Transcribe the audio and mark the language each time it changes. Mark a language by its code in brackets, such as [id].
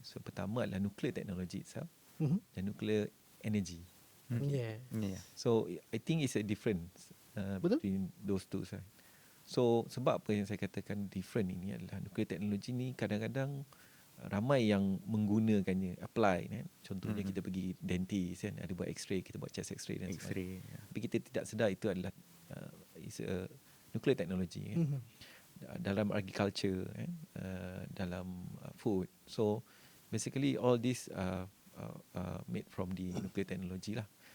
[ms] So pertama adalah nuclear technology itself dan nuclear energy. [en] Yeah. So I think it's a difference between those two. [ms] So sebab apa yang saya katakan different ini adalah nuclear technology ni kadang-kadang ramai yang menggunakannya, apply kan. Contohnya kita pergi dentist kan, ada buat x-ray, kita buat chest x-ray dan sebagainya. Tapi kita tidak sedar itu adalah [en] is a nuclear technology [ms] kan. Dalam agriculture kan, dalam food. [en] So basically all this made from the nuclear technology lah.